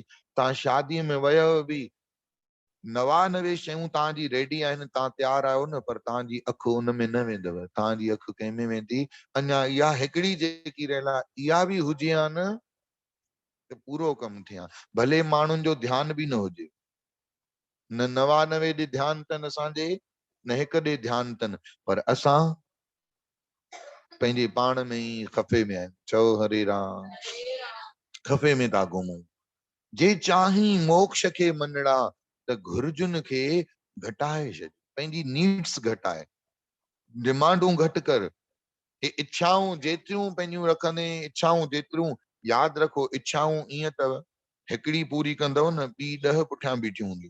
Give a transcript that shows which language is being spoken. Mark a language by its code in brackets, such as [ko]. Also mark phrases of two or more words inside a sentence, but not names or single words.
[sd] तव्हां शादीअ में वयव बि, 99 शयूं तव्हांजी रेडी आहिनि, तव्हां तयार आहियो न, पर तव्हांजी अखि उन में न वेंदव, तव्हांजी अखि कंहिं में वेंदी, अञा इहा हिकिड़ी जेकी रहियल आहे इहा बि हुजे हा न त पूरो कमु थिया। भले माण्हुनि जो ध्यानु बि न हुजे, न 99 ॾे ध्यानु अथनि असांजे, न हिकु ॾे ध्यानु अथनि, पर असां पंहिंजे पाण में ई खफ़े में आहिनि। चओ हरे राम। खफ़े में था घुमूं। जे चाही मोक्ष खे मनड़ा त घुर्जुनि खे घटाए छॾ, पंहिंजी नीड्स घटाए, डिमांडूं घटि कर। हे इच्छाऊं जेतिरियूं पंहिंजियूं रखंदे, इच्छाऊं जेतिरियूं, यादि रखो इच्छाऊं ईअं अथव, हिकिड़ी पूरी कंदव न ॿी 10 पुठियां बीठियूं हूंदियूं।